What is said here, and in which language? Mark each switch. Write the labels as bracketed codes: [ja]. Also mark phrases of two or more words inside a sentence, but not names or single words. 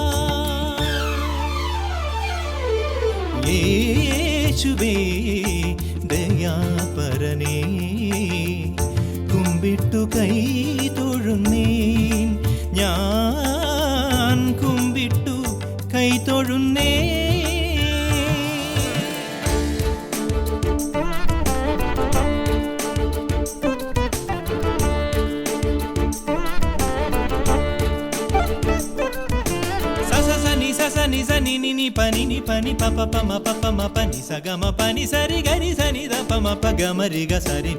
[ml] യേശുവേ ദയാപരനേ, കുമ്പിട്ടു കൈ തൊഴുന്നേ, ഞാൻ കുമ്പിട്ടു കൈ തൊഴുന്നേ. [te] పని ని పని ప ప ప మ ప ప మ ప ని స గ మ ప ని సరి గ రి స ని ద ప మ ప గ మ రి గ సరి